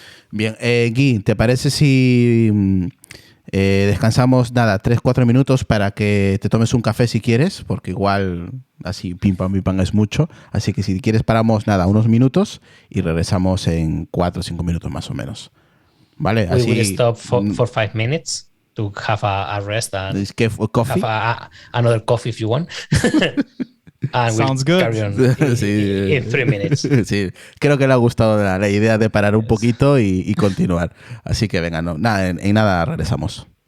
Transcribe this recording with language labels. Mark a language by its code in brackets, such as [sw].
[es] Bien, Gui, ¿te parece si descansamos, 3-4 minutos para que te tomes un café si quieres? Porque igual así pim pam es mucho. Así que si quieres paramos, unos minutos y regresamos en 4 o 5 minutos más o menos. ¿Vale? [en] We will stop for 5 minutes to have a rest and coffee? have another coffee if you want. And Sounds good. Carry on in 3 minutes. [es] Sí, creo que le ha gustado la idea de parar un poquito y continuar. Así que venga, en nada regresamos.